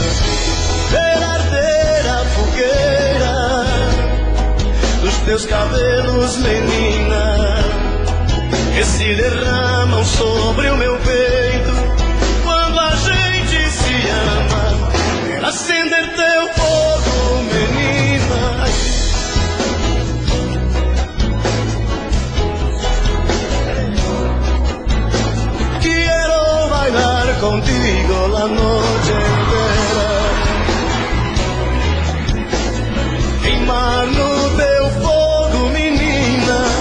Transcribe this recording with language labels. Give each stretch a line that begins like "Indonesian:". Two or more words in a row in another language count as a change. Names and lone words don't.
Portuguese: Ver arder a fogueira dos teus cabelos, menina, que se derramam sobre o meu peito quando a gente se ama. Acender teu fogo, menina.
Spanish: Quiero bailar contigo la noche entera,
Portuguese: queimar no teu fogo, menina.